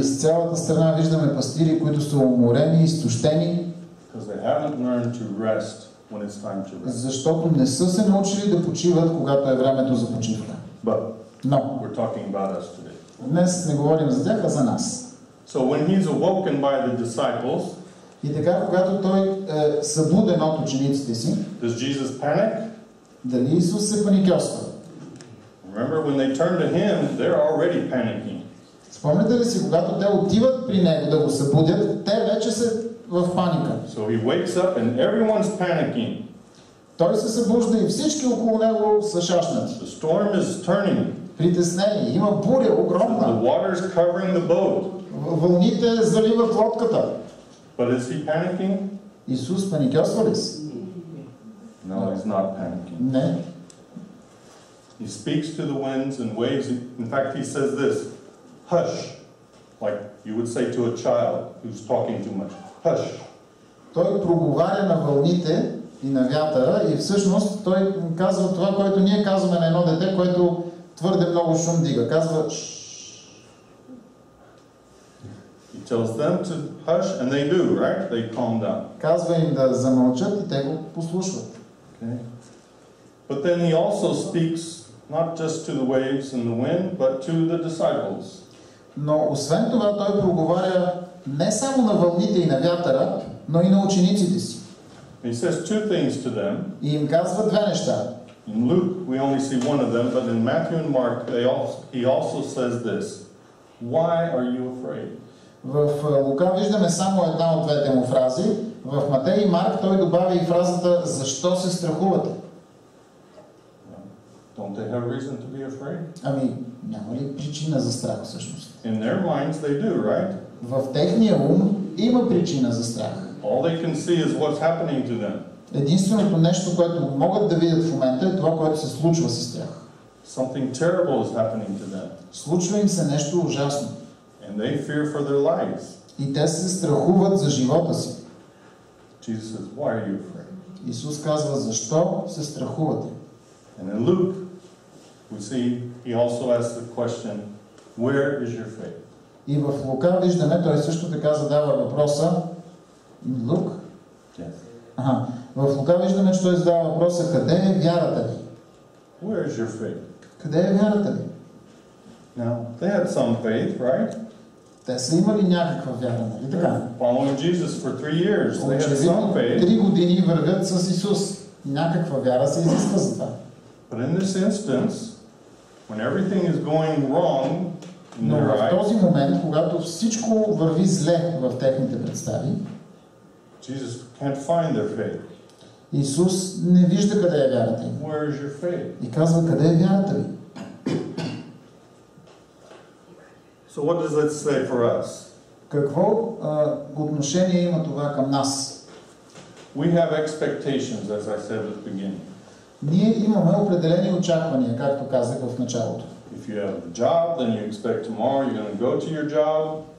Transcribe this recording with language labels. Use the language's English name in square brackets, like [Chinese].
[Bulgarian] Из цялата страна виждаме пастири, които са уморени и изтощени, [English] Because they haven't learned to rest when it's time to rest. [Bulgarian] защото не са се научили да почиват, когато е времето за почивка. [English] But [Bulgarian] Но [English] we're talking about us today. [Bulgarian] днес не говорим за тях, а за нас. [English] So when he's awoken by the disciples, [Bulgarian] И така, когато той е събуден от учениците си, [English] does Jesus panic? [Bulgarian] дали Исус се паникьосва? [English] Remember, when they turn to him, they're already panicking. [Bulgarian] Спомняте ли си, когато те отиват при него да го събудят, те вече са в паника. [English] So he wakes up and everyone's panicking. [Bulgarian] Той се събужда и всички около него са шашнати. [English] The storm is turning. [Bulgarian] Притеснени, има буря [English] The [Bulgarian] огромна. [English] water is covering the boat. [Bulgarian] Вълните заливат лодката. [English] But is he panicking? [Bulgarian] Исус паникьосва ли се? [English] No, he's not panicking. [Bulgarian] Не. [English] He speaks to the winds and waves. In fact, he says this, hush, like you would say to a child who's talking too much. Hush. [Bulgarian] Той проговаря на вълните и на вятъра и всъщност той казва това, което ние казваме на едно дете, което твърде много шум дига. Казва шш. [English] He tells them to hush and they do, right? They calm down. [Bulgarian] Казва им да замълчат и те го послушват. [English] Okay. But then he also speaks not just to the waves and the wind, but to the disciples. [Bulgarian] Но освен това той проговаря не само на вълните и на вятъра, но и на учениците си. [English] He says two things to them. [Bulgarian] И им казва две неща. [English] In Luke, we only see one of them, but in Matthew and Mark, he also says this. Why are you afraid? [Bulgarian] В Лука виждаме само една от двете му фрази. В Матей и Марк той добавя и фразата "Защо се страхувате?" [English] Don't they have reason to be afraid? [Bulgarian] Ами, няма ли причина за страх всъщност? [English] In their minds they do, right? [Bulgarian] В техния ум има причина за страх. [English] All they can see is what's happening to them. [Bulgarian] Единственото нещо, което могат да видят в момента е това, което се случва с тях. [English] Something terrible is happening to them. [Bulgarian] Случва им се нещо ужасно. [English] And they fear for their lives. [Bulgarian] И те се страхуват за живота си. [English] Jesus says, why are you afraid? [Bulgarian] Исус казва, защо се страхувате? [English] And in Luke, we see he also asks the question, where is your faith? [Bulgarian] И в Лука виждаме, той също така задава въпроса. Лук? [English] Yes. [Bulgarian] В Лука виждаме, че той задава въпроса, къде е вярата ви? [English] Where is your faith? [Bulgarian] Къде е вярата ви? [English] Now, they had some faith, right? [Bulgarian] Те са имали някаква вяра, нали така? [English] Following Jesus for 3 years, they had some faith. [Bulgarian] 3 години вървят с Исус. Някаква вяра се изисква за това. [English] But in this instance, when everything is going wrong in [Bulgarian] Но [English] their [Bulgarian] в [English] eyes, [Bulgarian] този момент, когато всичко върви зле в техните представи, [English] Jesus can't find their faith. [Bulgarian] Исус не вижда къде е вярата им. [English] Where is your faith? [Bulgarian] И казва, къде е вярата ви? [English] So what does that say for us? [Bulgarian] Какво отношение има това към нас? [English] We have expectations, as I said at the beginning. [Bulgarian] Ние имаме определени очаквания, както казах в началото. [English] If you have a job, then you expect tomorrow you're going to go to your job.